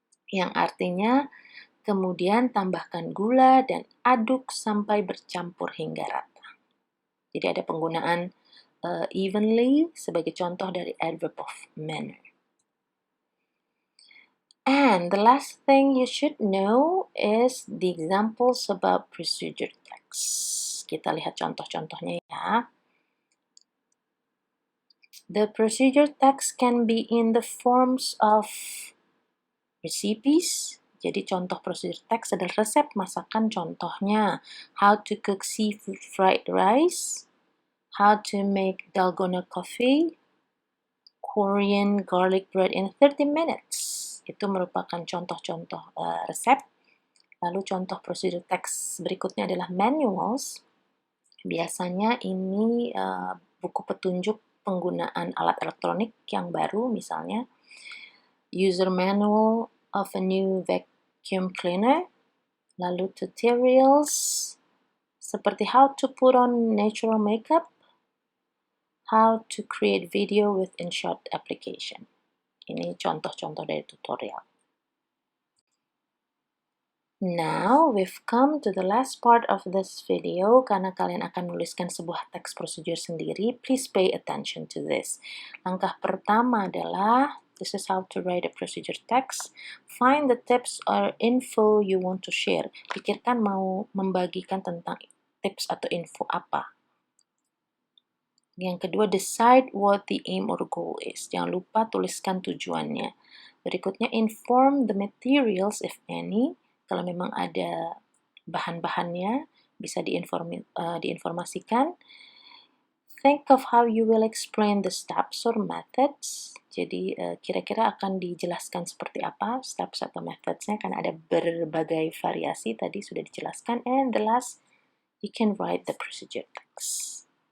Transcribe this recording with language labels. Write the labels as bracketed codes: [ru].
[id] Yang artinya kemudian tambahkan gula dan aduk sampai bercampur hingga rata. Jadi ada penggunaan evenly sebagai contoh dari adverb of manner. [en] And the last thing you should know is the examples about procedure text. [id] Kita lihat contoh-contohnya ya. [en] The procedure text can be in the forms of recipes. [id] Jadi contoh procedure text adalah resep masakan, contohnya [en] how to cook seafood fried rice, [id] how to make dalgona coffee, Korean garlic bread in 30 minutes. Itu merupakan contoh-contoh resep. Lalu contoh procedure text berikutnya adalah manuals. Biasanya ini buku petunjuk penggunaan alat elektronik yang baru, misalnya [en] user manual of a new vacuum cleaner. [id] Lalu tutorials seperti [en] how to put on natural makeup, how to create video with InShot application. [id] Ini contoh-contoh dari tutorial. [en] Now we've come to the last part of this video. [id] Karena kalian akan menuliskan sebuah teks prosedur sendiri, [en] please pay attention to this. [id] Langkah pertama adalah, [en] this is how to write a procedure text. Find the tips or info you want to share. [id] Pikirkan mau membagikan tentang tips atau info apa. [en] Yang kedua, decide what the aim or goal is. [id] Jangan lupa tuliskan tujuannya. Berikutnya, [en] inform the materials if any. [id] Kalau memang ada bahan-bahannya, bisa diinformasikan. [en] Think of how you will explain the steps or methods. [id] Jadi, kira-kira akan dijelaskan seperti apa steps atau methods-nya, karena ada berbagai variasi, tadi sudah dijelaskan. [en] And the last, you can write the procedure text.